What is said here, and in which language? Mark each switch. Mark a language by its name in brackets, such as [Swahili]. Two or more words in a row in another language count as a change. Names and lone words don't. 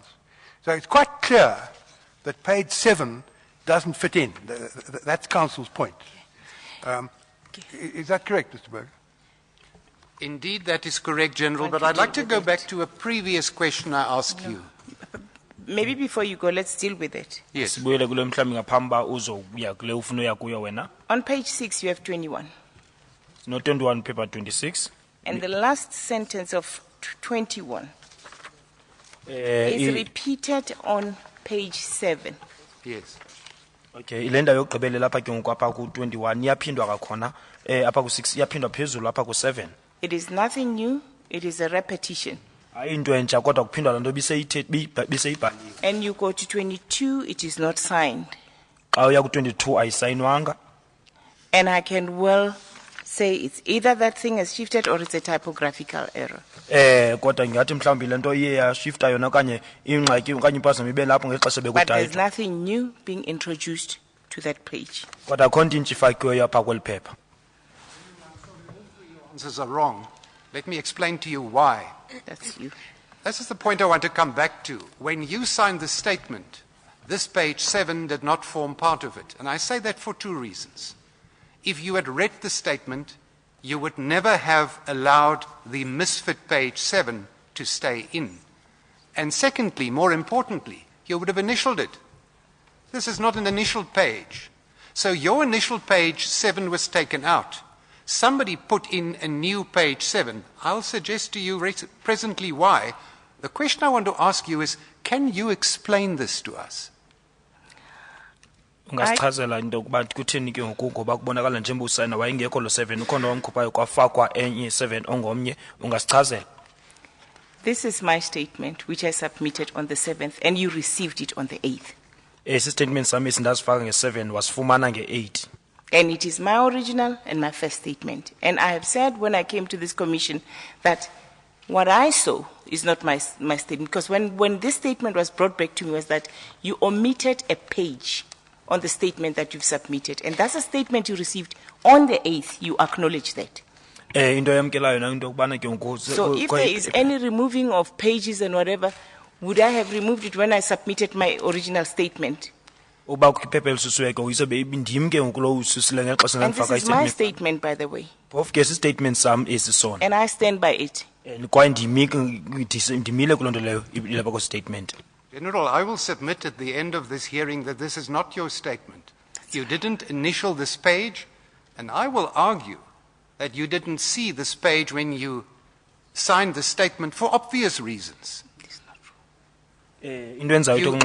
[English] So it's quite clear that page 7 doesn't fit in. That's Council's point. Is that correct, Mr. Berg? Indeed, that is correct, General, but I'd like to go back to a previous question I asked you. Maybe before you go, let's deal with it. Yes. [Xhosa] Sibuyele kule mhlawumbi ngaphambi uba uzoya kule ufuna uya kuyo wena. [English] On page 6, you have 21. No 21 paper 26. And the last sentence of 21 is repeated on page 7. Yes. [Xhosa] Okay, ilenda yokugqibelela apha ke ngoku apha ku 21 iyaphindwa kakhona apha ku 6 iyaphindwa phezulu apha ku 7. [English] It is nothing new. It is a repetition. [Xhosa] Hayi into entsha kodwa kuphindwa lento biseyibhaliwe. [English] And you go to 22, it is not signed. [Xhosa] Xa uya ku 22 ayisayinwanga. [English] And I can well say it's either that thing has shifted or it's a typographical error. [Xhosa] Kodwa ngingathi mhlawumbi lento iye yashifta yona okanye ingxaki okanye impazamo ibe lapho ngexesha [English] But there's [Xhosa] bekudayitwa. [English] nothing new being introduced to that page. [Xhosa] Kodwa akho nto intsha ifakiweyo apha kweli phepha. [English] Answers are wrong. Let me explain to you why. That's you. This is the point I want to come back to. When you signed the statement, this page 7 did not form part of it. And I say that for 2 reasons. If you had read the statement, you would never have allowed the misfit page 7 to stay in. And secondly, more importantly, you would have initialed it. This is not an initial page. So your initial page 7 was taken out. Somebody put in a new page 7. I'll suggest to you presently why. The question I want to ask you is, can you explain this to us? [Xhosa] Ungasichazela into ukuba kutheni ke ngoku ngoba kubonakala njengoba usayina wayengekho lo 7 ukhona omkhuphayo kwafakwa enye 7 ongomnye ungasichazela. [English] This is my statement, which I submitted on the 7th, and you received it on the 8th. [Xhosa] Esi statement sami sindasifaka nge7 wasifumana nge8. [English] And it is my original and my first statement. And I have said when I came to this commission that what I saw is not my statement. Because when this statement was brought back to me was that you omitted a page on the statement that you've submitted. And that's a statement you received on the 8th. You acknowledge that. [Xhosa] Into yamkelayo na into kubana ke ngoku. [English] So if there is any removing of pages and whatever, would I have removed it when I submitted my original statement? [Xhosa] Uba kuphepha elisusiwe ke uyisobe ndim ke ngoku lo ususile ngexesha [English] And this [Xhosa] ngifaka [English] is my [Xhosa] istatement. [English] statement, by the way. [Xhosa] Of ke statement sam esisona. [English] And I stand by it. [Xhosa] Kwaye ndimile kuloo nto leyo ilapha ko statement. [English] General, I will submit at the end of this hearing that this is not your statement. You didn't initial this page, and I will argue that you didn't see this page when you signed the statement for obvious reasons. [Xhosa] Into enzayo into